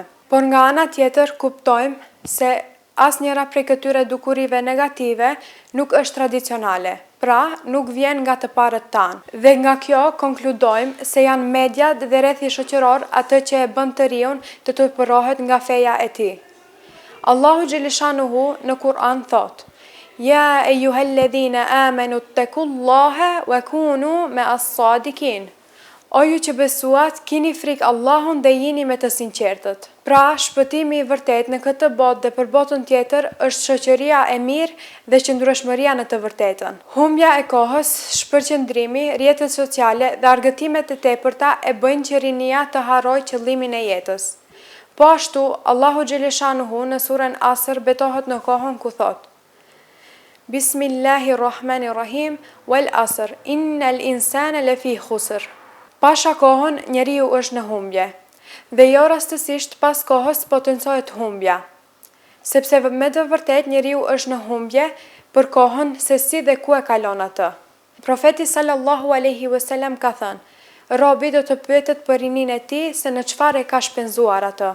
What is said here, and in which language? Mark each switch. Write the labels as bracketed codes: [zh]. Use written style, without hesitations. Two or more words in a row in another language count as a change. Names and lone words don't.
[sq] Por nga ana tjetër kuptojmë se asnjëra prej këtyre dukurive negative nuk është tradicionale, pra nuk vjen nga të parët tanë. Dhe nga kjo konkludojmë se janë mediat dhe rrethi shoqëror atë që e bën të riun të tepërohet nga feja e tij. Allahu xhaleshanuhu në Kur'an thotë: [ar] يا أيها الذين آمنوا اتقوا الله وكونوا مع الصادقين. [sq] O ju që besuat, kini frikë Allahun dhe jini me të sinqertët. Pra, shpëtimi i vërtet në këtë botë dhe për botën tjetër është shoqëria e mirë dhe qëndrueshmëria në të vërtetën. Humbja e kohës, shpërqendrimi, rrjetet sociale dhe argëtimet e tepërta e bëjnë që rinia të harrojë qëllimin e jetës. Po ashtu, Allahu xhaleshanuhu në surën Asr betohet në kohën ku thotë: [ar] بسم الله الرحمن الرحيم والعصر إن الإنسان لفي خسر. [sq] Pasha kohën, njeriu është në humbje, dhe jo rastësisht pas kohës potencohet humbja, sepse me të vërtet njeriu është në humbje për kohën se si dhe ku e kalon atë. Profeti [ar] صلى الله عليه وسلم [sq] ka thënë: robi do të pyetet për rinin e tij se në çfarë e ka shpenzuar atë.